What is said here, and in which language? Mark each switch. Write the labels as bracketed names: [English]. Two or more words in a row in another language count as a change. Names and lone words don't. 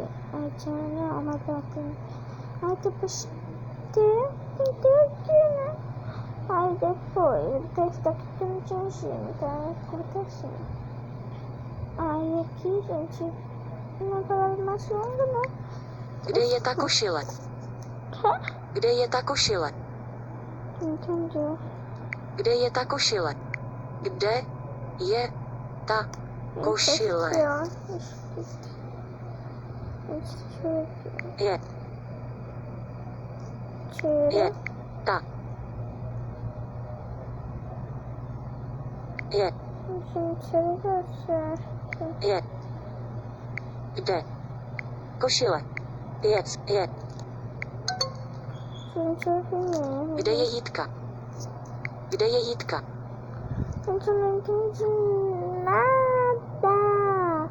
[Portuguese] A China, ó, mas ela tem. Aí depois tem aqui, né? Aí depois, esse daqui que eu não tinha giro, tá escrito assim. Aí aqui, gente, uma palavra mais longa, né? [Czech] Kde je ta košile? [Portuguese] Quê? [Czech] Kde je ta košile? [Portuguese] Não entendi. [Czech] Kde je ta košile? Kde je ta košile? Je, je, ta. Je, je. Kde? Košile. Je. Kde je jítka? Kde je jítka? [Portuguese] Gente, eu não entendi nada.